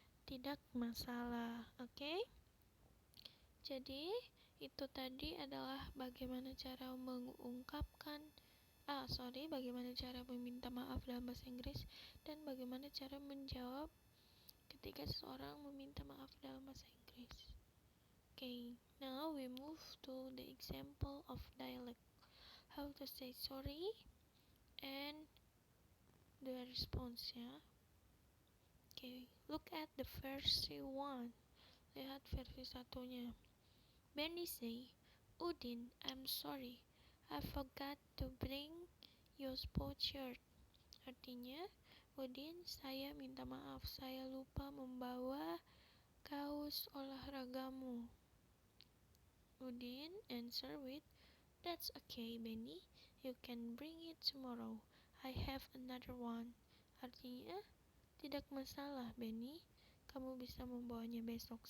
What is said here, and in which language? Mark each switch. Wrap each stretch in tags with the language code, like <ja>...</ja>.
<id>tidak masalah. Oke? Jadi, itu tadi adalah bagaimana cara bagaimana cara meminta maaf dalam bahasa Inggris dan bagaimana cara menjawab ketika seseorang meminta maaf dalam bahasa Inggris.</id> <en>Okay, now we move to the example of dialect. How to say sorry and the response, ya. Okay, look at the versi 1. Lihat versi satunya. Benny say, Udin, I'm sorry. I forgot to bring your sport shirt.</en> <id>Artinya, Udin, saya minta maaf. Saya lupa membawa kaos olahragamu.</id> <en>Udin answer with, That's okay, Benny. You can bring it tomorrow. I have another one.</en> <id>Artinya, tidak masalah, Benny. Kamu bisa membawanya besok.</id>